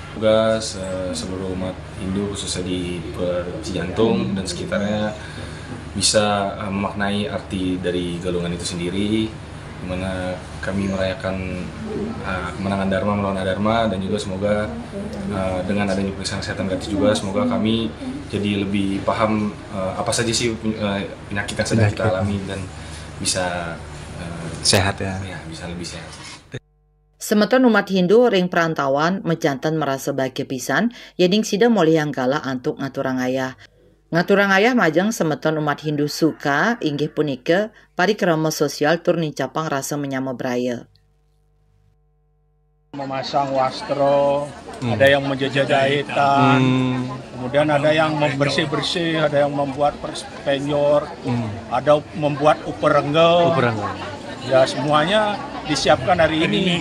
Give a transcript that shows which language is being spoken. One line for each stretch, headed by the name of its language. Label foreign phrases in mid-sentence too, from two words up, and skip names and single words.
Indonesian: Juga seluruh umat Hindu khususnya di Pura Cijantung dan sekitarnya bisa memaknai arti dari galungan itu sendiri, di mana kami merayakan kemenangan Dharma melawan Adharma, dan juga semoga dengan adanya pemeriksaan kesehatan gratis juga semoga kami jadi lebih paham apa saja sih penyakit yang sedang kita alami dan bisa sehat ya. Bisa lebih sehat.
Balinese: Semeton umat Hindu ring perantauan mejantan
Indonesian: merasa bahagia
Balinese: pisan yading sida molihang gala antuk ngaturang ayah. Ngaturang ayah majeng semeton umat Hindu suka inggih punika parikrama sosial tur nicapang rasa menyama braya.
Indonesian: Memasang wastro, ada yang menjajah jahitan, kemudian ada yang membersih-bersih, ada yang membuat penyor, ada membuat uperenggel. Ya semuanya disiapkan hari ini.